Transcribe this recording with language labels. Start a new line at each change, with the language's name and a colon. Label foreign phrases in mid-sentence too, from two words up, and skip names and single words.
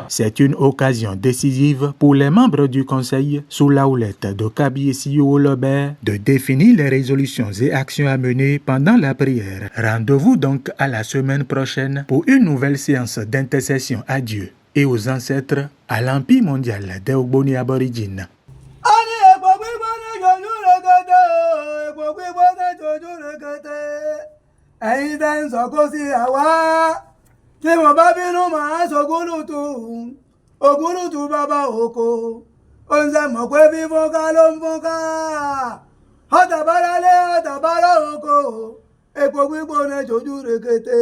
French: C'est une occasion décisive pour les membres du Conseil, sous la houlette de Kabi Wolobé, de définir les résolutions et actions à mener pendant la prière. Rendez-vous donc à la semaine prochaine pour une nouvelle séance d'intercession à Dieu et aux ancêtres à l'Empire mondial des Ogboni aborigines.
Yoruba: Tí mo bá bínú màá ògúlùtù bàbá oko, ó ń ṣe mọ̀ pé fífúnká ló ń fúnká, ọ̀tàbára lé ọ̀tàbára oko, epo gbígbóná tójú rekete.